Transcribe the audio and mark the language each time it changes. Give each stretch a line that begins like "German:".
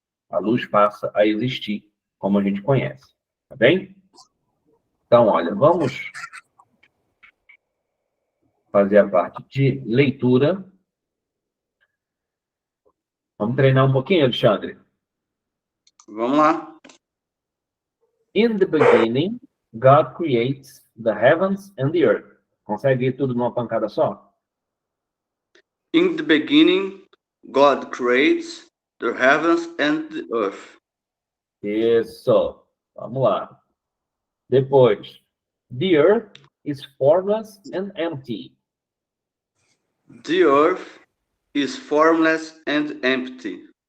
Portuguese: A luz passa a existir, como a gente conhece. Tá bem? Então, olha, vamos fazer a parte de leitura. Vamos treinar um pouquinho, Alexandre? Vamos lá.
English: In the beginning, God creates the heavens and the earth.
Portuguese: Consegue ir tudo numa pancada só?
English: In the beginning, God creates the heavens and the earth.
Portuguese: Isso. Vamos lá. Depois.
English: The earth is formless and empty. The earth is formless and empty.